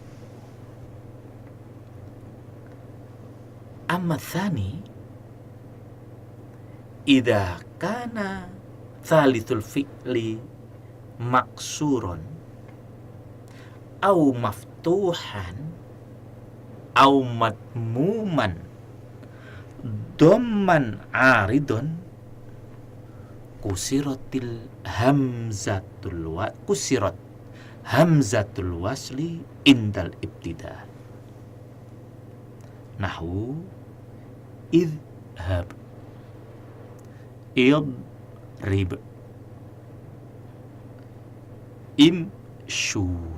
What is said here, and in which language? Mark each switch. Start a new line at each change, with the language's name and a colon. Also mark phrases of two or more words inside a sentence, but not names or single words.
Arabic: أما الثاني إذا كان ثالث الفعل مكسور أو مفتوحا أو مضموما ضما عارض كسرت همزة الوصل عند الابتداء. نحو اذهب اضرب امشوا.